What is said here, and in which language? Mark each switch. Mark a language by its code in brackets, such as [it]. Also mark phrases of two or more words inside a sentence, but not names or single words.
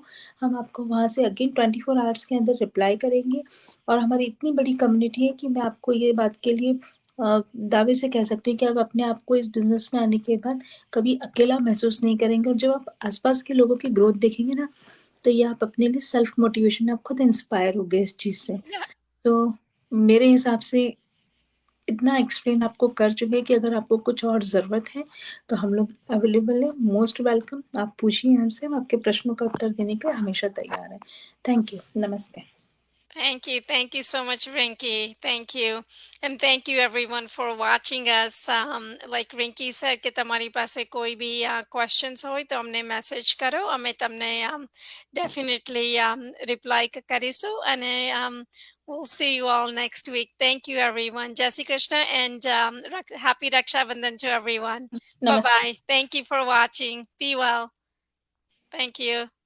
[hi] हम आपको वहाँ से [en] again 24 hours [hi] के अंदर रिप्लाई करेंगे और हमारी इतनी बड़ी कम्युनिटी है कि मैं आपको ये बात के लिए दावे से कह सकती हूँ कि आप अपने आप को इस बिज़नेस में आने के बाद कभी अकेला महसूस नहीं करेंगे और जब आप आस-पास के लोगों की ग्रोथ देखेंगे ना, तो ये आप अपने लिए [en] self motivation [hi] आप खुद इंस्पायर होगे इस चीज़ से। तो मेरे हिसाब से इतना एक्सप्लेन आपको कर चुके हैं कि अगर आपको कुछ और ज़रूरत है, तो हम लोग अवेलेबल हैं, [en] most welcome. [hi] आप पूछिए हमसे, हम आपके प्रश्नों का उत्तर देने के लिए हमेशा तैयार हैं। [en] thank you, [hi] नमस्ते। [en] Thank you. Thank you so much, Rinky. Thank you. And thank you everyone for watching us. Like Rinky said [gu] कि તમારી પાસે કોઈ બી questions હોય તો અમને message કરો. અમે તમને definitely reply કરીશું અને [en] we'll see you all next week. Thank you everyone. Jai Shri Krishna and happy Raksha Bandhan to everyone. Bye [hi] नमस्ते। [en] bye. Thank you for watching. Be well. Thank you.